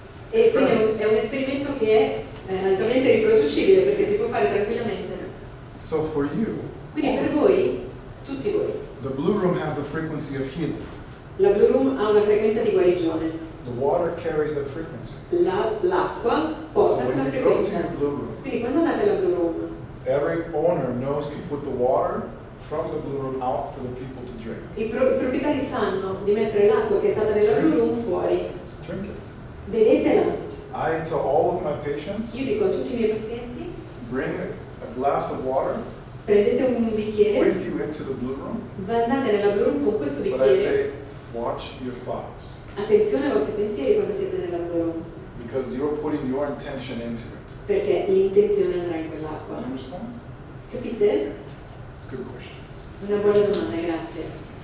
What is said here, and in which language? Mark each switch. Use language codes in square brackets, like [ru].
[it] E quindi è un esperimento che è altamente riproducibile perché si può fare tranquillamente. [en] So for you, [it] Quindi per voi, tutti voi, [en] the Blu Room has the frequency of healing. [it] la Blu Room ha una frequenza di guarigione. [en] The water carries that frequency. [it] L'acqua [en] So [it] porta [en] when [it] quella [en] you go to [it] frequenza. [en] your Blu Room, [it] Quindi quando andate alla Blu Room, [en] every owner knows to put the water from the Blu Room out for the people to drink. [it] i proprietari sanno di mettere l'acqua che è stata nella Blu Room fuori. [en] Drink it. [it] Bevetela. [en] I tell all of my patients, [it] Io dico a tutti i miei pazienti, [en] bring a glass of water [it] prendete un bicchiere, [en] with you into the Blu Room, [it] andate nella Blu Room con questo [en] but I [it] bicchiere. [en] say, watch your thoughts, [it] Attenzione ai vostri pensieri quando siete nella Blu Room, [en] because you're putting your intention into it. [it] perché l'intenzione andrà in quell'acqua. [en] You understand? [it] Capite? [en] Good questions. [it] Una buona domanda, grazie.